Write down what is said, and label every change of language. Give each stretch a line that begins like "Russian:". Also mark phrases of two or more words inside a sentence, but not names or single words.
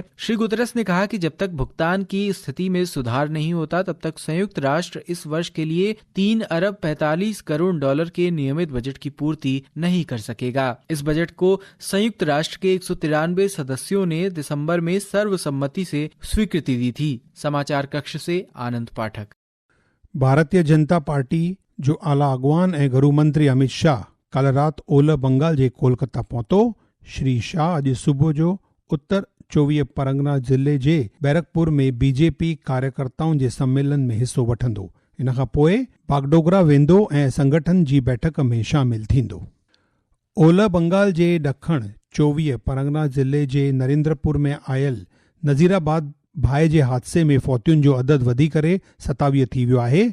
Hindi: श्री गुतरस ने कहा कि जब तक भुगतान की स्थिति में सुधार नहीं होता तब तक संयुक्त राष्ट्र इस वर्ष के लिए 3 अरब 45 करोड़ डॉलर के नियमित बजट की पूर्ति नहीं कर सकेगा। इस बजट को संयुक्त राष्ट्र के 193 सदस्यों ने दिसंबर में सर्वसम्मति से स्वीकृति दी थी। समाचार कक्ष से आनंद पाठक।
Sindhi: भारतीय जनता पार्टी जो आला अॻवान ऐं गृह मंत्री अमित शाह कल राति ओलह बंगाल जे कोलकाता पहुतो। श्री शाह अॼु सुबुह जो उत्तर 24 परगना ज़िले जे बैरकपुर में बीजेपी कार्यकर्ताउनि जे सम्मेलन में हिस्सो वठंदो। इन खां पोइ बागडोगरा वेंदो ऐं संगठन जी बैठक में शामिल थींदो। ओलह बंगाल जे ॾखण 24 परगना ज़िले जे नरेंद्रपुर में आयल नज़ीराबाद भाई जे हादसे में फौतियुनि जो अदद वधी करे 27 थी वियो आहे।